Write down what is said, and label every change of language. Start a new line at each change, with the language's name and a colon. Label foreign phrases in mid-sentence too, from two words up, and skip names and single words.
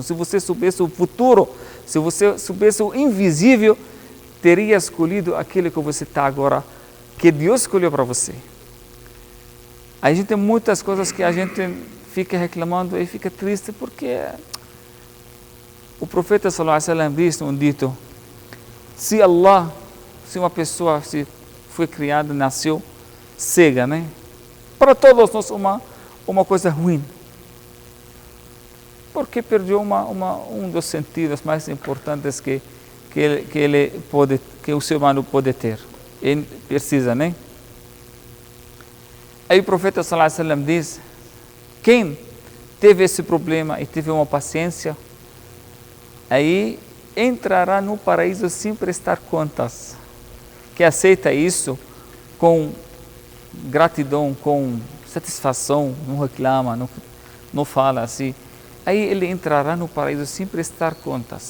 Portuguese: Se você soubesse o futuro, se você soubesse o invisível, teria escolhido aquilo que você está agora, que Deus escolheu para você. A gente tem muitas coisas que a gente fica reclamando e fica triste porque o profeta
Arabic: صلى الله عليه وسلم
Portuguese: disse um dito: se uma pessoa foi criada, nasceu cega, né? Para todos nós uma coisa ruim, porque perdeu um dos sentidos mais importantes que o ser humano pode ter, ele precisa, né? Aí o profeta
Arabic: صلى الله عليه وسلم
Portuguese: diz: quem teve esse problema e teve uma paciência, aí entrará no paraíso sem prestar contas. Que aceita isso com gratidão, com satisfação, não reclama, não fala assim, aí ele entrará no paraíso sem prestar contas.